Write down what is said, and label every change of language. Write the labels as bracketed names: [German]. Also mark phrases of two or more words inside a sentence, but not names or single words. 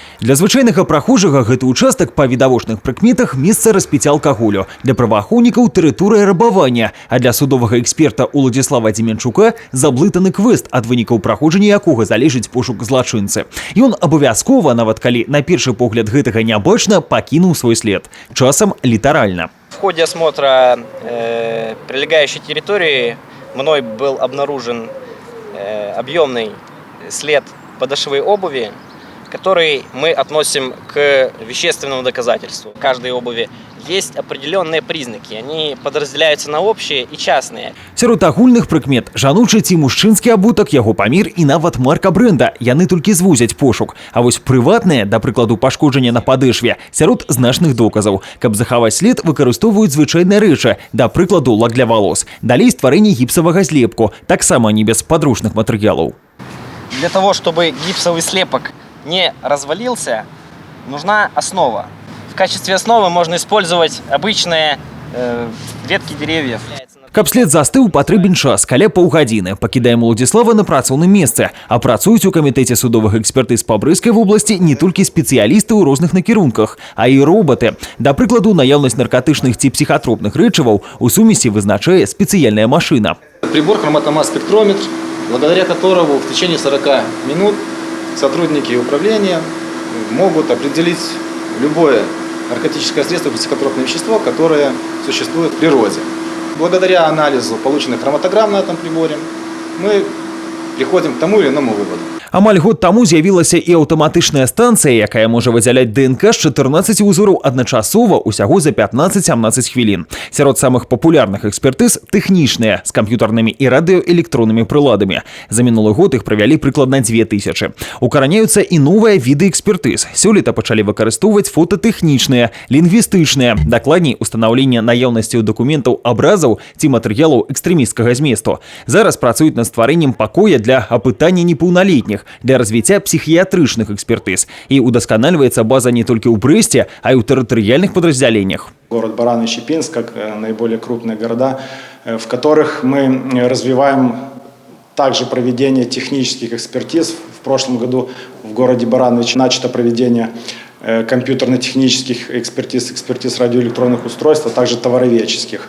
[Belarusian] Для звычайнага прахожага гэты участак па відавочных прыкметах месца распіцця алкаголю. Для праваахоўнікаў тэрыторыя рабавання, а для судовага эксперта Уладзіслава Дземенчука заблытаны квест, ад вынікаў праходжання якога залежыць пошук злачынцы. Ён абавязкова, нават калі на першы погляд гэтага не бачна, пакінуў свой след. Часам літаральна. [Russian] В ходе осмотра прилегающей территории мной был обнаружен объемный след подошвы обуви, который мы относим к вещественному доказательству. В каждой обуви есть определенные признаки. Они подразделяются на общие и частные. [Belarusian] Сярод агульных прыкмет жаночы ці мужчынскі абутак, яго памер і нават марка бренда. Яны толькі звузяць пошук. А вось прыватныя, да прыкладу пашкоджання на падэшве, сярод значных доказаў. Каб захаваць след, выкарыстоўваюць звычайныя рэчы, да прыкладу [Russian] лак для волос. [Belarusian] Далей стварэнне гіпсавага злепку, таксама не без падручных матэрыялаў. [Russian] Для того, чтобы гипсовый слепок не развалился, нужна основа. В качестве основы можно использовать обычные ветки деревьев. [Belarusian] Каб след застыў, патрэбен час, каля паўгадзіны. Пакідаем Уладзіслава на працоўным месцы. А працуюць у камітэце судовых экспертыз па Брыскай вобласці не толькі спецыялісты ў розных накірунках, а і робаты. Да прыкладу, наяўнасць наркотычных ці псіхатропных рэчываў у сумесі вызначае спецыяльная машына. [Russian] Прибор хроматомасс-спектрометр, благодаря которому в течение 40 минут сотрудники управления могут определить любое наркотическое средство, психотропное вещество, которое существует в природе. Благодаря анализу полученных хроматограмм на этом приборе мы приходим к тому или иному выводу. [Belarusian] Амаль год таму з'явілася і аўтаматычная станцыя, якая можа выдзяляць ДНК з 14 узораў адначасова усяго за 15-17 хвілін. Сярод самых папулярных экспертыз тэхнічныя, з камп'ютарнымі і радыёэлектроннымі прыладамі. За мінулы год іх правялі прыкладна 2000. Укараняюцца і новыя віды экспертыз. Сёлета пачалі выкарыстоўваць фотатэхнічныя, лінгвістычныя, дакладней устанаўленне наяўнасці дакументаў, абразаў ці матэрыялаў экстрэмісцкага зместу. Зараз працуюць над стварэннем пакоя для апытання непаўналетніх, для развіцця псіхіятрычных экспертыз. І удасканальваецца база не толькі ў Брэсце, а і ў тэрытарыяльных подразделениях. [Russian] Город Баран и Щепинск, как наиболее крупные города, в которых мы развиваем также проведение технических экспертиз. В прошлом году в городе Барановиче начато проведение компьютерно-технических экспертиз радиоэлектронных устройств, а также товароведческих.